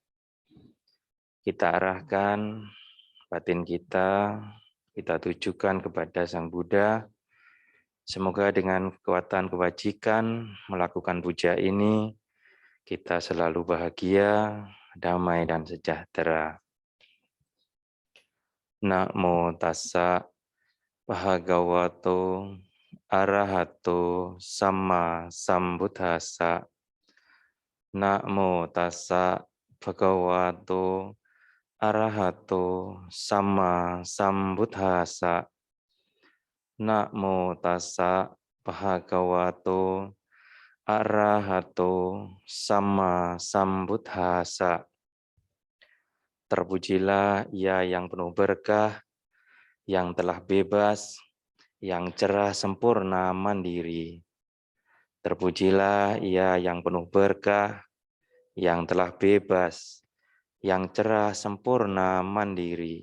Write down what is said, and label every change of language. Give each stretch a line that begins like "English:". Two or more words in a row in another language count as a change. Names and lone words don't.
Indonesian: Kita arahkan batin kita tujukan kepada Sang Buddha. Semoga dengan kekuatan kebajikan melakukan puja ini, kita selalu bahagia, damai, dan sejahtera.
Pali: Namo tassa bhagavato arahato sama sambuddhassa. Namo tassa bhagavato arahato sama sambuddhassa. Namo tassa bhagavato arahato sama sambuddhassa.
Indonesian: Terpujilah Ia yang penuh berkah, yang telah bebas, yang cerah, sempurna, mandiri. Terpujilah Ia yang penuh berkah, yang telah bebas, yang cerah, sempurna, mandiri.